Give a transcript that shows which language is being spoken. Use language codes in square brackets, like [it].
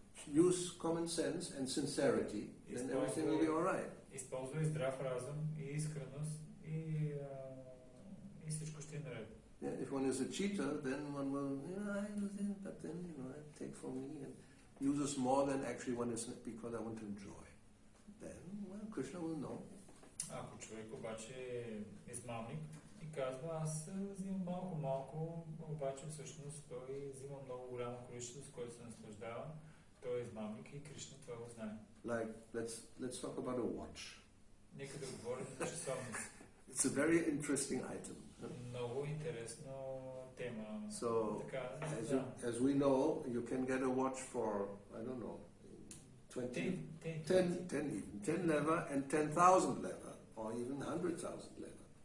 [en] use common sense and sincerity, then everything will be all right. [bg] Използвай здрав разум и искреност и всичко ще е наред. [en] If one is a cheater, then one will, I use it, but then, I take for me and uses more than actually one is because I want to enjoy. Then, Krishna will know. [bg] Ако човек обаче е измамник и казва, аз взимам малко, обаче всъщност той взима много голямо количество, с което се наслаждава, той е измамник и Кришна това го знае. [en] Like, let's talk about a watch. [bg] Нека да говорим за часовница. [en] It's a very interesting item. [bg] Много интересна тема. [en] So, [bg] Така, [en] as we know, you can get a watch for, I don't know, 10 leva and 10,000 leva, or even 100,000 leva.